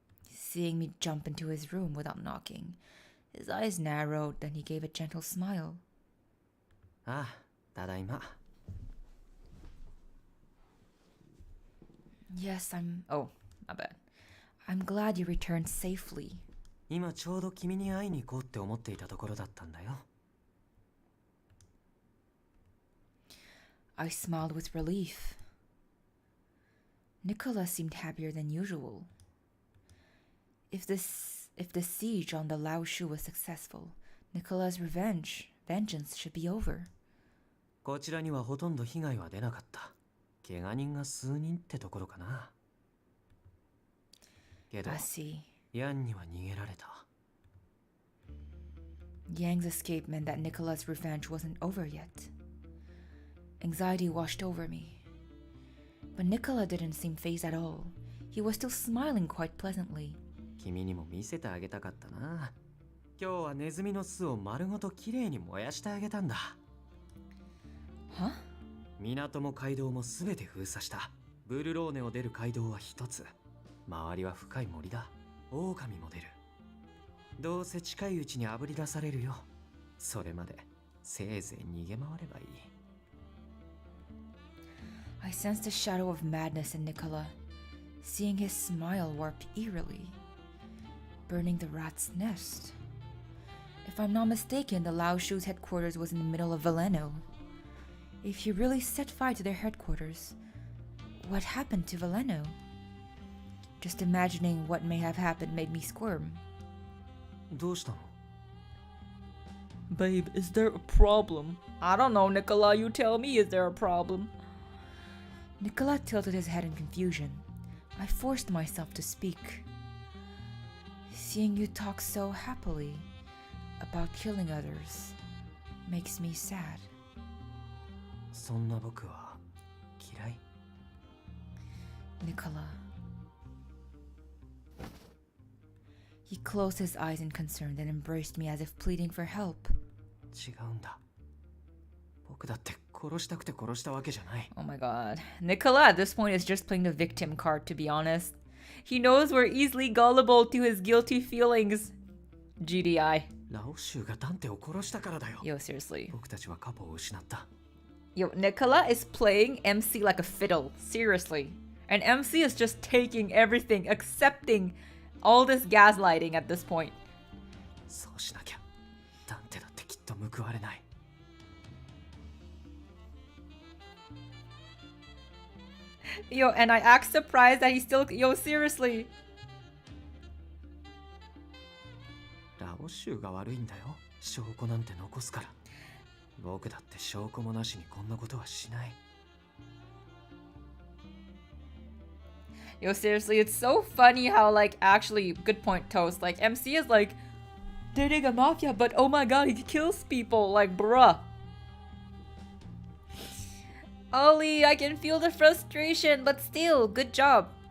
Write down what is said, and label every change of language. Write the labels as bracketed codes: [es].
[en] Seeing me jump into his room without knocking, his eyes narrowed, then he gave a gentle smile. [ja] Ah, tadaima. [en] Yes, Oh, my bad. I'm glad you returned safely. [ja] 今ちょうど君に会いに行こうって思っていたところだったんだよ。 [en] I smiled with relief. Nicola seemed happier than usual. If the siege on the Lao Shu was successful, Nicola's vengeance should be over. [ja] こちらにはほとんど被害は出なかった。怪我人が数人ってところかな。けど、 [en] I see. [ja] ヤンには逃げられた。 [en] Yang's escape meant that Nicola's revenge wasn't over yet. Anxiety washed over me. But Nicola didn't seem fazed at all. He was still smiling quite pleasantly. [ja] 君にも見せてあげたかったな。今日はネズミの巣を丸ごときれいに燃やしてあげたんだ。 [en] Huh? [ja] 港も街道もすべて封鎖した。ブルローネを出る街道は一つ。周りは深い森だ。狼も出る。どうせ近いうちにあぶり出されるよ。それまでせいぜい逃げ回ればいい。 [en] I sensed a shadow of madness in Nicola, seeing his smile warp eerily. Burning the rat's nest. If I'm not mistaken, the Lao Shu's headquarters was in the middle of Veleno. If he really set fire to their headquarters, what happened to Veleno? Just imagining what may have happened made me squirm. [ja] どうしたの? [en] Babe, is there a problem? I don't know, Nicola, you tell me, is there a problem? Nicola tilted his head in confusion. I forced myself to speak. Seeing you talk so happily about killing others makes me sad. [ja] そんな僕は嫌い? [en] Nicola. He closed his eyes in concern, then embraced me as if pleading for help. [ja] 違うんだ。僕だって殺したくて殺したわけじゃない。 [en] Oh my god. Nicola at this point is just playing the victim card, to be honest. He knows we're easily gullible to his guilty feelings. GDI. [ja] ラオシュがダンテを殺したからだよ。 [en] Yo, seriously. [ja] 僕たちはカポを失った。 [en] Yo, Nicola is playing MC like a fiddle. Seriously. And MC is just taking everything, accepting all this gaslighting at this point. [ja] そうしなきゃ。ダンテだってきっと報われない。 [en] Yo, and I act surprised that he still... Yo, seriously. [ja] ラオシュが悪いんだよ。証拠なんて残すから。僕だって証拠もなしにこんなことはしない。 [en] Yo, seriously, it's so funny how, like, actually, good point, Toast. Like, MC is, like, dating a mafia, but oh my god, he kills people. Like, bruh. Ollie, I can feel the frustration, but still, good job.